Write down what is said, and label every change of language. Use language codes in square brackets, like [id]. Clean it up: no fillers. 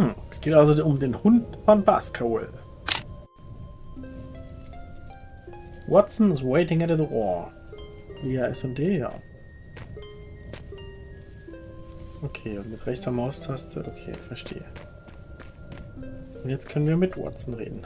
[de] Es geht also um den Hund von Baskerville. [en] Watson is waiting at the door. [de] Ja, S und D, ja. Okay, und mit rechter Maustaste. Okay, verstehe. Und jetzt können wir mit Watson reden.